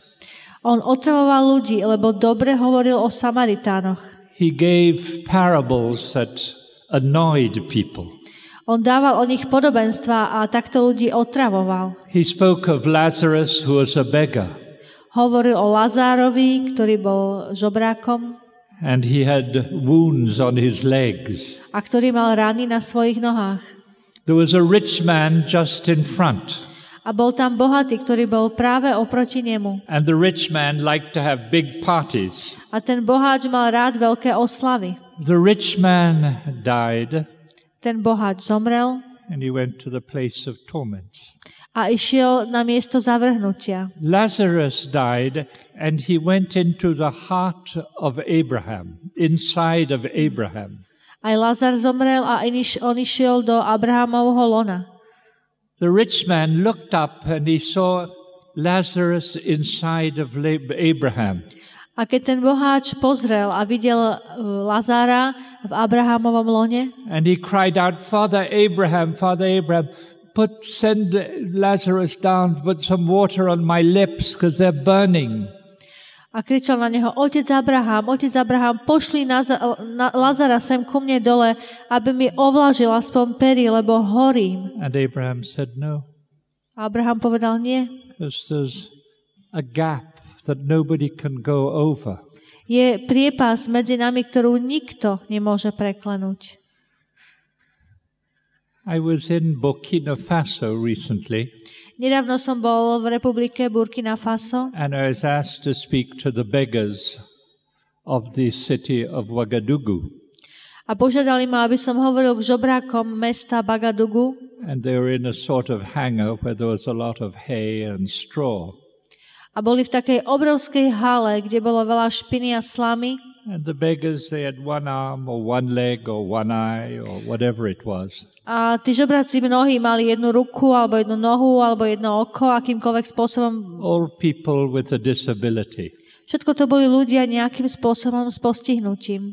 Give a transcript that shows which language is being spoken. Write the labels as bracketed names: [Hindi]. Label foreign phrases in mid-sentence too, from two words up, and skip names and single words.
[Slovak] On otravoval ľudí, lebo dobre hovoril o Samaritánoch. [English] He gave parables that annoyed people. [Slovak] On dával o nich podobenstva a takto ľudí otravoval. [English] He spoke of Lazarus, who was a beggar, [Slovak] Hovoril o Lazárovi, ktorý bol žobrákom [English] and he had wounds on his legs. [Slovak] a ktorý mal rany na svojich nohách. [English] There was a rich man just in front, [Slovak] A bol tam bohatý, ktorý bol práve oproti nemu. [English] and the rich man liked to have big parties. [Slovak] A ten boháč mal rád veľké oslavy. [English] The rich man died, [Slovak] ten boháč zomrel [English] and he went to the place of torments. [Slovak] a išiel na miesto zavrhnutia. [English] Lazarus died and he went into the heart of Abraham, inside of Abraham. [Slovak] Aj Lazar zomrel a on išiel do Abrahamovho lona. [English] The rich man looked up and he saw Lazarus inside of Abraham. [Slovak] A keď ten boháč pozrel a videl Lazára v Abrahamovom lone, [English] and he cried out, Father Abraham, send Lazarus down, put some water on my lips because they're burning. [Slovak] A kričal na neho, Otec Abraham, pošli Lazara sem ku mne dole, aby mi ovlažil aspoň pery, lebo horím. [English] And Abraham said no. [Slovak] Abraham povedal nie. [English] Because there's a gap that nobody can go over. [Slovak] Je priepas medzi nami, ktorú nikto nemôže preklenúť. [English] I was in Burkina Faso recently. [Slovak] Nedávno som bol v republike Burkina Faso [English] and I was asked to speak to the beggars of the city of Ouagadougou. [Slovak] A požiadali ma, aby som hovoril k žobrákom mesta Bagadugu. [English] And they were in a sort of hangar where there was a lot of hay and straw. [Slovak] A boli v takej obrovskej hale, kde bolo veľa špiny a slamy. [English] And the beggars, they had one arm or one leg or one eye or whatever it was. [Slovak] A tí žobráci mnohí mali jednu ruku, alebo jednu nohu, alebo jedno oko, akýmkoľvek spôsobom. [English] All people with a disability. [Slovak] Všetko to boli ľudia nejakým spôsobom s postihnutím.